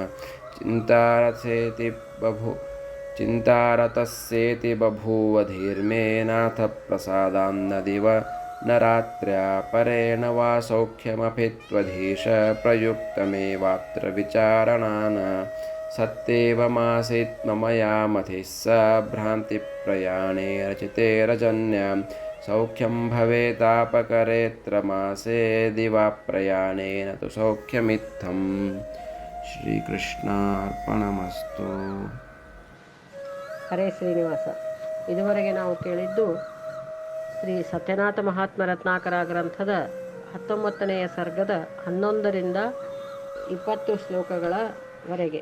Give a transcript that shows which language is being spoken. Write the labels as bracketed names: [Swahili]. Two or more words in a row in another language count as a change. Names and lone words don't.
[Sanskrit] ಚಿಂತಾರತಸ್ಯೇತಿ ಬಭೂವ ಧೀರ್ಮೇ ನಾಥ ಪ್ರಸಾದಾನ್ನ ದಿವ ನ ರಾತ್ರ್ಯಾ ಪರೇಣ ವಾ ಸೌಖ್ಯಮಪಿ ತ್ವಧೀಶ ಪ್ರಯುಕ್ತಮೇವಾತ್ರ ವಿಚಾರಣಾನ ಸತ್ಯೇವಮಾಸೀತ್ ಮಮಯಾ ಮತಿಃ ಸ ಭ್ರಾಂತಿಪ್ರಯಾಣೇ ರಚಿತೆ ರಜನ್ಯಾಂ ಸೌಖ್ಯಂ ಭವೇತಾಪಕರೇತ್ರ ಮಾಸೇ ದಿವಾ ಪ್ರಯಾಣೇನ ತು ಸೌಖ್ಯಮಿತ್ತಂ. ಶ್ರೀಕೃಷ್ಣಾರ್ಪಣಮಸ್ತು. ಹರೇ ಶ್ರೀನಿವಾಸ. [Kannada] ಇದುವರೆಗೆ ನಾವು ಕೇಳಿದ್ದು ಶ್ರೀ ಸತ್ಯನಾಥ ಮಹಾತ್ಮ ರತ್ನಾಕರ ಗ್ರಂಥದ 19ನೆಯ ಸರ್ಗದ 11ರಿಂದ 20 ಶ್ಲೋಕಗಳವರೆಗೆ.